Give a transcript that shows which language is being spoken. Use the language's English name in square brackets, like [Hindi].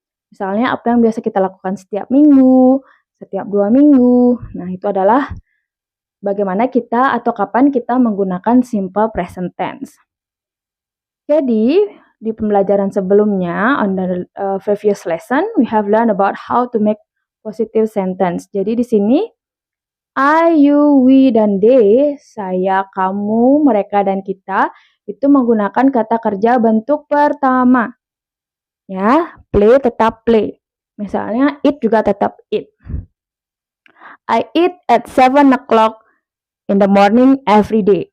[Indonesian] Misalnya apa yang biasa kita lakukan setiap minggu, setiap 2 minggu. Nah itu adalah bagaimana kita atau kapan kita menggunakan simple present tense. Jadi di pembelajaran sebelumnya, [English] on the previous lesson, we have learned about how to make positive sentence. [Indonesian] Jadi di sini, I, you, we, dan they, saya, kamu, mereka, dan kita, itu menggunakan kata kerja bentuk pertama. Ya, play tetap play. Misalnya, eat juga tetap eat. [English] I eat at 7 o'clock in the morning every day.